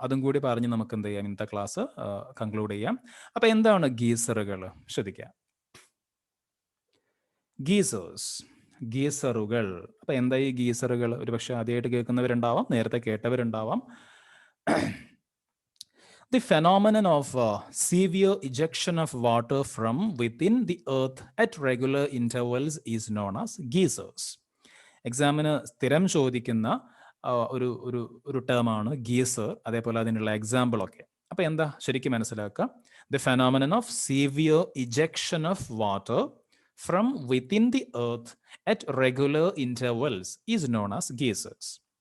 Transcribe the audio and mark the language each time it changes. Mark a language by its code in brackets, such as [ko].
[ml] അതും കൂടി പറഞ്ഞ് നമുക്ക് എന്ത് ചെയ്യാം, ഇന്നത്തെ ക്ലാസ് കൺക്ലൂഡ് ചെയ്യാം. അപ്പൊ എന്താണ് ഗീസറുകൾ? ശ്രദ്ധിക്കാം, ഗീസേഴ്സ്, ഗീസറുകൾ. അപ്പൊ എന്താ ഈ ഗീസറുകൾ? ഒരുപക്ഷെ ആദ്യമായിട്ട് കേൾക്കുന്നവരുണ്ടാവാം, നേരത്തെ കേട്ടവരുണ്ടാവാം. [en] The phenomenon of severe ejection of water from within the earth at regular intervals is known as geysers. [ml] എക്സാമിന് സ്ഥിരം ചോദിക്കുന്ന ഒരു ഒരു ഒരു ടേമാണ് ഗീസർ, അതേപോലെ അതിനുള്ള എക്സാമ്പിളൊക്കെ. അപ്പൊ എന്താ ശരിക്കും മനസ്സിലാക്കുക? [en] The phenomenon of severe ejection of water from within the earth at regular intervals is known as geysers.